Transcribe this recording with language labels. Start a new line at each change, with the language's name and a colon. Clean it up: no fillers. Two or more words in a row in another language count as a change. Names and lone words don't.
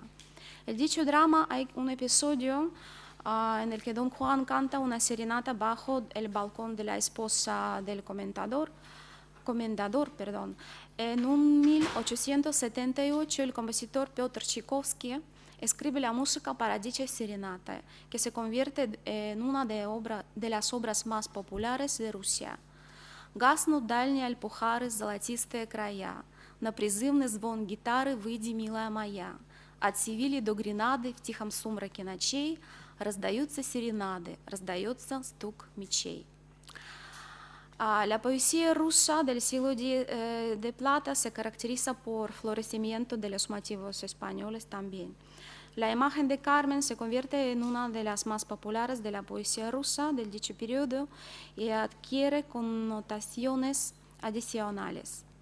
Spanish: En dicho drama hay un episodio en el que Don Juan canta una serenata bajo el balcón de la esposa del comendador. En 1878, el compositor Piotr Tchaikovsky escribe la música para dicha serenata, que se convierte en una de las obras más populares de Rusia.
Russian: Гаснут дальние альпухары, золотистые края, на призывный звон гитары выйди, милая моя. От Севили до Гренады в тихом сумраке ночей раздаются серенады, раздается стук мечей.
Spanish: La poesía rusa del siglo de plata se caracteriza por florecimiento de los motivos españoles también. La imagen de Carmen se convierte en una de las más populares de la poesía rusa del dicho periodo y adquiere connotaciones adicionales.